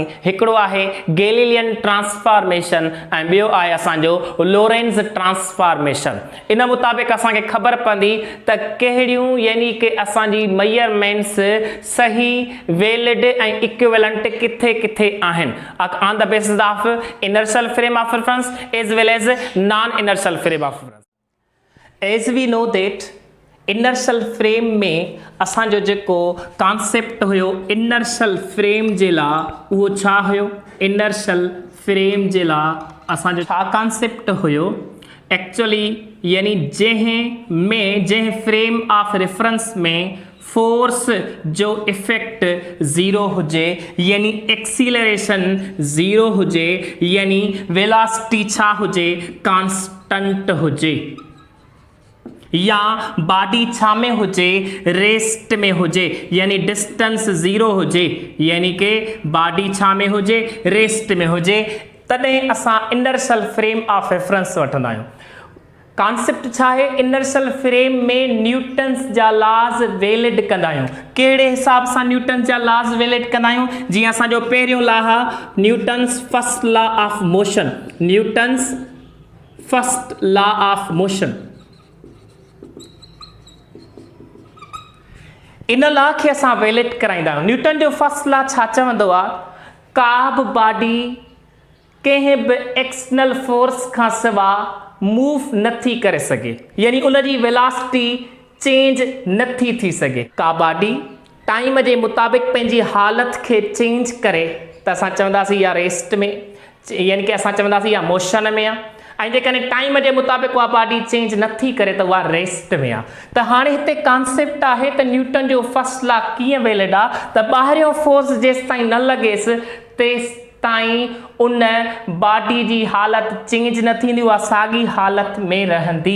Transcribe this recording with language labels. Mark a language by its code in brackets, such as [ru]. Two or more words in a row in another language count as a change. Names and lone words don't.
[sd] हिकिड़ो आहे [en] Galilean transformation [sd] ऐं ॿियो आहे असांजो [en] Lorentz transformation. [sd] इन मुताबिक़ असांखे ख़बर पवंदी त कहिड़ियूं यानी कि असांजी मेजरमेंट्स सही वैलिड ऐं इक्विवेलेंट किथे किथे आहिनि [en] on the basis of inertial frame of reference as well as non-inertial frame of reference. As we know that inertial frame [sd] में असांजो जेको कॉन्सेप्ट हुयो [en] inertial frame [sd] जे लाइ उहो छा हुयो? [en] inertial frame [sd] जे लाइ असांजो छा कॉन्सेप्ट हुयो? एक्चुअली यानी जंहिं [en] frame of reference [sd] में फोर्स जो इफेक्ट ज़ीरो हुजे यानी [en] acceleration zero [sd] हुजे यानी वेलोसिटी छा हुजे? कांस्टेंट हुजे या बॉडी छा में हुजे? रेस्ट में हुजे यानी [en] distance zero [sd] हुजे यानी कि बॉडी छा में हुजे? रेस्ट में हुजे तॾहिं असां [en] inertial frame of reference [sd] वठंदा आहियूं। कॉन्सेप्ट छा है? [en] inertial frame [sd] में न्यूटन्स जा लॉज वैलिड कंदा आहियूं। कहिड़े हिसाब सां न्यूटन्स जा लॉज वैलिड कंदा आहियूं? जीअं असांजो पहिरियों लॉ आहे [en] Newton's first law of motion. Newton's first law of motion [sd] इन लॉ खे असां वैलिड कराईंदा आहियूं। न्यूटन जो [en] first law [sd] छा चवंदो आहे? का बि बॉडी कंहिं बि [en] external force [sd] खां सवाइ मूव नथी करे सके यानी उनजी [en] velocity change [sd] नथी थी सके। का बॉडी टाइम जे मुताबिक़ पंहिंजी हालत खे चेंज करे त असां चवंदासीं या रेस्ट में यानी कि असां चवंदासीं या मोशन में आहे ऐं जेकॾहिं टाइम जे मुताबिक़ उहा [en] body change [sd] नथी करे त उहा रेस्ट में आहे। त हाणे हिते कॉन्सेप्ट आहे त न्यूटन जो [en] first law [sd] कीअं वैलिड आहे त ॿाहिरियों फोर्स जेसि ताईं न लॻेसि तेसि ताईं उन बॉडी जी हालत चेंज न थींदी, उहा साॻी हालत में रहंदी।